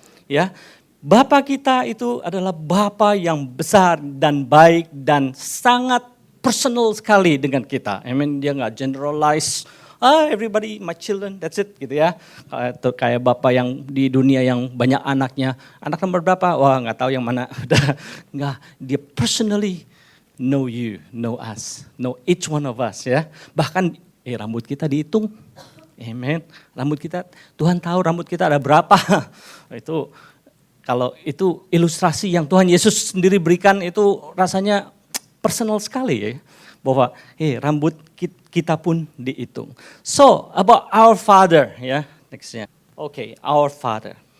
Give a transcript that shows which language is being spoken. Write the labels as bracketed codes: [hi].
[id] Ya, Bapa kita itu adalah Bapa yang besar dan baik dan sangat personal sekali dengan kita. [en] I mean, [id] dia nggak generalize, [en] everybody my children, that's it [id] gitu ya. Kayak bapak yang di dunia yang banyak anaknya, anak nomor berapa? Wah nggak tahu yang mana. Nggak, dia [en] personally know you, know us, know each one of us ya. [id] Bahkan rambut kita dihitung, amen. Rambut kita, Tuhan tahu rambut kita ada berapa. Itu kalau itu ilustrasi yang Tuhan Yesus sendiri berikan itu rasanya personal sekali ya, bahwa rambut kita pun dihitung. [en] So, about our Father ya, nextnya. Oke, our Father.